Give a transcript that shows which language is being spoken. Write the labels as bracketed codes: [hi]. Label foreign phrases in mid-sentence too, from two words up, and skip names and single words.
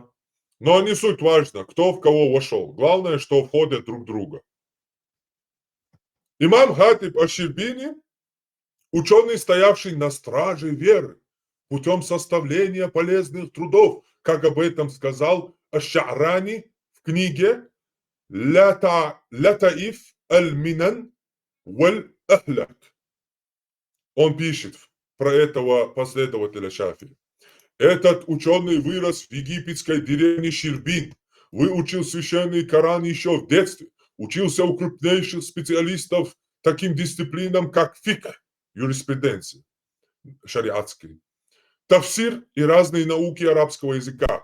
[ru] Но не суть важно, кто в кого вошел. Главное, что входят друг в друга. Имам Хатиб аш-Ширбини, ученый, стоявший на страже веры, путем составления полезных трудов, как об этом сказал аш-Ша'рани в книге «Латаиф аль-Минан валь-Ахляк». Он пишет про этого последователя Шафии. Этот ученый вырос в египетской деревне Ширбин, выучил священный Коран еще в детстве, учился у крупнейших специалистов таким дисциплинам, как фикх, юриспруденция, шариатский, тафсир и разные науки арабского языка.